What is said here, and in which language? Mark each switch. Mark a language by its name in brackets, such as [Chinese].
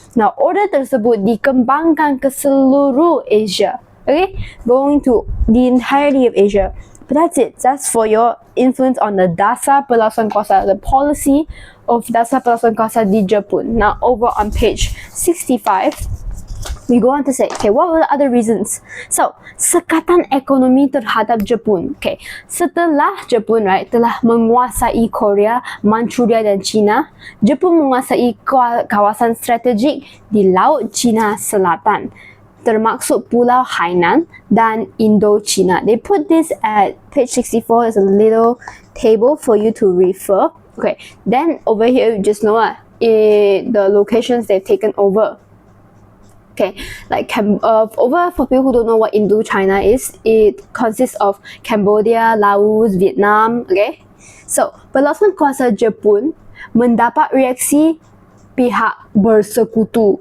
[English] Now, order [Malay] tersebut dikembangkan ke seluruh Asia, [English] okay, going to the entirety of Asia. But that's it. That's for your influence on the [Malay] dasar perlawanan kuasa, [English] the policy of [Malay] dasar perlawanan kuasa di Jepun. [English] Now, over on page 65, we go on to say, okay, what were the other reasons? [Malay] So, sekatan ekonomi terhadap Jepun. Okay, setelah Jepun, [English] right, [Malay] telah menguasai Korea, Manchuria dan China, Jepun menguasai kawasan strategik di Laut Cina Selatan, termaksud Pulau Hainan dan Indochina. [English] They put this at page 64 as a little table for you to refer. Okay, then over here, you just know the locations they've taken over. Okay, like over for people who don't know what Indochina is, it consists of Cambodia, Laos, Vietnam. [Malay] Okay, so perlawanan kuasa Jepun mendapat reaksi pihak bersekutu.